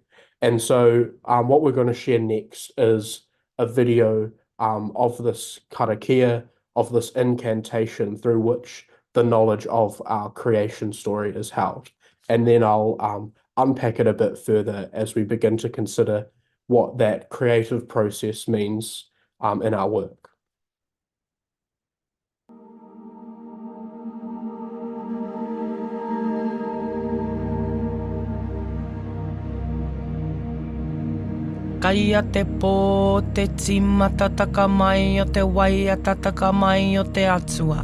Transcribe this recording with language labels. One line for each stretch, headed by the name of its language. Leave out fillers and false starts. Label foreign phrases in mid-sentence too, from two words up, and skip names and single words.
English: And so what we're going to share next is a video of this karakia, of this incantation through which the knowledge of our creation story is held. And then I'll unpack it a bit further as we begin to consider what that creative process means in our work.
Māori: Kaia te pō, te tīmata taka mai o te waiata taka mai o te atua.